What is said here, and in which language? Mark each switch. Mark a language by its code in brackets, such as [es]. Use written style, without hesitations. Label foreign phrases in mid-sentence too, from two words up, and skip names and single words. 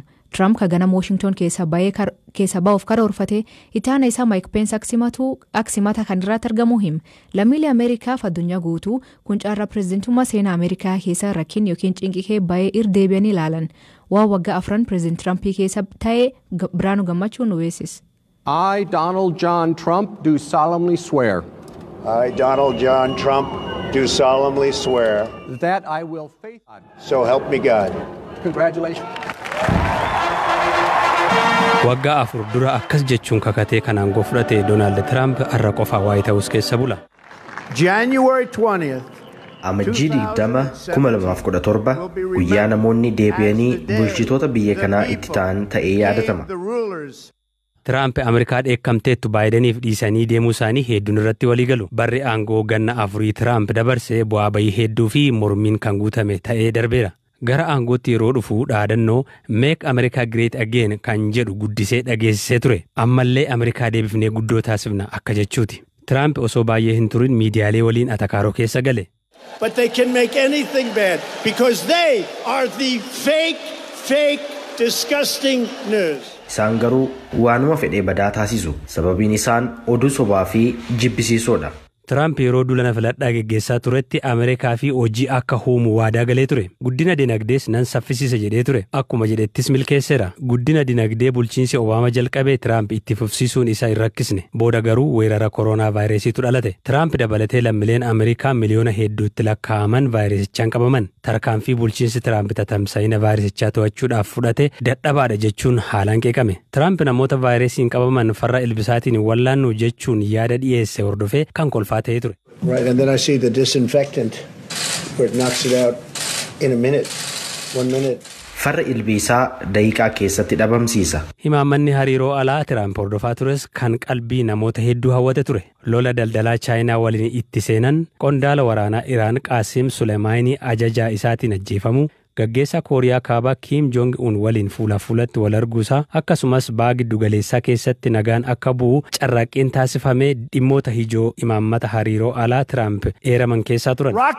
[om] Tiraamp kan ganama Washington keessa ba'uuf karoorfatee itti aanaa isaa Maayik Peensi aksimata kan irratti argamu hima. Lammiilee Ameerikaaf addunyaa guutuu kun caarraa pireezidantummaa seenaa Ameerikaa keessa rakkin yookiin cinqikee baay'ee irdeebi'anii ilaalan. Waan waggaa 4 pireezidantii Tiraamp keessa ta'ee Biraanuu Gammachuun nu beeksisa. [en] I, Donald John Trump, do solemnly swear. I, Donald John Trump, do solemnly swear. That I will faithfully. So help me God. Congratulations. [om] Waggaa 4 dura akkas jechuun kakatee kan aangoo fudhate Donald Trump har'a qofa White House keessa bula. [en] January 20th. [om] Amajjii 2017 guyyaa namoonni deebi'anii bulchitoota biyya kanaa itti ta'an ta'ee yaadatama. Tiraamp Ameerikaa dheekkamteettu Baayidaniif dhiisanii deemuu isaanii hedduun irratti walii galu. Barri aangoo ganna 4 Tiraamp dabarsee bu'aa bayii hedduu fi mormiin kan guutame ta'ee darbeera. Gara aangootti yeroo dhufu dhaadannoo [en] Make America Great Again [om] kan jedhu guddisee dhageessisee ture. Ammallee Ameerikaa deebifnee guddoo taasifna akka jechuuti. Tiraamp osoo baay'ee hin turin miidiyaalee waliin atakaaroo keessa gale. [en] But they can make anything bad because they are the fake, disgusting news. [om] Isaan garuu waanuma fedhee badaa taasisu. Sababiin isaan oduu sobaa fi jibbisiisoodha. Tiraamp yeroo dulana filadhaa geggeessaa turetti Ameerikaa fi hojii akka uumu waadaa galee ture. Guddina dinagdees nan saffisiisa jedhee ture. Akkuma jedhettis milkeesseera. Guddina dinagdee bulchiinsi Obaama jalqabee Tiraamp itti fufsiisuun isaa hin rakkisne. Booda garuu weerara koronaa vaayirasiitu dhalate. Tiraamp dabalatee lammiileen Ameerikaa miliyoona hedduutti lakkaa'aman vaayirasichaan qabaman. Tarkaanfii bulchiinsi Tiraamp tatamsa'ina vaayirasichaa to'achuudhaaf fudhate dadhabaadha jechuun haalaan qeeqame. Tiraamp namoota vaayirasiin qabaman farra ilbisaatiin wallaannu jechuun yaada dhiyeesse hordofee kan kolfaa. [en] Right, and then I see the disinfectant where it knocks it out in a minute, 1 minute. [om] Farra ilbiisaa daqiiqaa keessatti dhabamsiisa. Himaammanni hariiroo alaa Tiraamp hordofaa tures kan qalbii namoota hedduu hawwate ture. Lola daldalaa Chaayinaa waliin itti seenan qondaala waraanaa Iraan Qaasim Suleymaanii ajajaa isaatiin ajjeefamuu. Gaggeessaa Kooriyaa Kaabaa Kim Jong-un waliin fuula fuulatti wal arguusaa akkasumas baa giddu galeessaa keessatti nagaan akka bu'u carraaqqiin taasifamee dhimmoota ijoo imaammata hariiroo alaa Tiraamp eeraman keessaa turan.